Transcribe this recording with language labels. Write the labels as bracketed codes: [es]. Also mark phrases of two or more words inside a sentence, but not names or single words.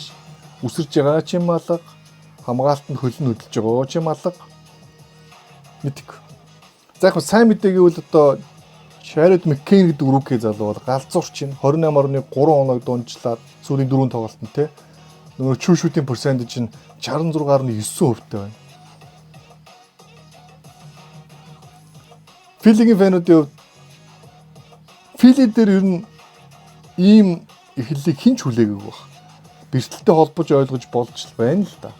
[mn] Үсэрж байгаа ч юм алга, хамгаалтанд хөлн хөдөлж байгаа ч юм алга. Мэдэх. За яг сайн мэдээ гэвэл одоо Jared McCain гэдэг рүүкээ залуу бол галзуурч чинь 28.3 оног дунджлаад сүүлийн 4 тоглолтод те нөгөө [en] true shooting percentage [mn] нь 66.9% байна. Филигийн фэнүүдийн хувьд Фили дээр ер нь ийм эхлэлийг хинч хүлээгээгүй баг. Бэртэлтэй холбож ойлгож болж байна л да.